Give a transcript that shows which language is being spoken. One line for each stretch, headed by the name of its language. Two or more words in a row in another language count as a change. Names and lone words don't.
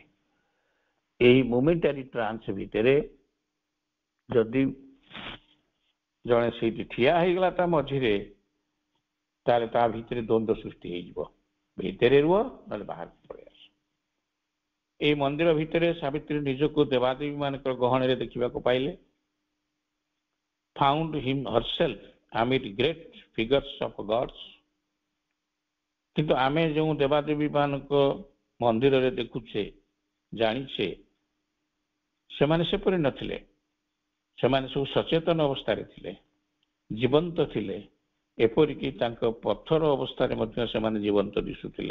Odia: ଏହି
English: momentary trance
Odia: ଭିତରେ ଯଦି ଜଣେ ସେଇଠି ଠିଆ ହେଇଗଲା ତା ମଝିରେ, ତାହେଲେ ତା ଭିତରେ ଦ୍ୱନ୍ଦ୍ୱ ସୃଷ୍ଟି ହେଇଯିବ। ଭିତରେ ରୁହ ନହେଲେ ବାହାରକୁ ପଳେଇ ଆସ। এই ମନ୍ଦିର ଭିତରେ ସାବିତ୍ରୀ ନିଜକୁ ଦେବାଦେବୀ ମାନଙ୍କର ଗହଣରେ ଦେଖିବାକୁ ପାଇଲେ।
English: found him herself amid great figures of gods।
Odia: କିନ୍ତୁ ଆମେ ଯେଉଁ ଦେବାଦେବୀ ମାନଙ୍କ ମନ୍ଦିରରେ ଦେଖୁଛେ, ଜାଣିଛେ, ସେମାନେ ସେପରି ନଥିଲେ। ସେମାନେ ସବୁ ସଚେତନ ଅବସ୍ଥାରେ ଥିଲେ, ଜୀବନ୍ତ ଥିଲେ। ଏପରିକି ତାଙ୍କ ପଥର ଅବସ୍ଥାରେ ମଧ୍ୟ ସେମାନେ ଜୀବନ୍ତ ଦିଶୁଥିଲେ।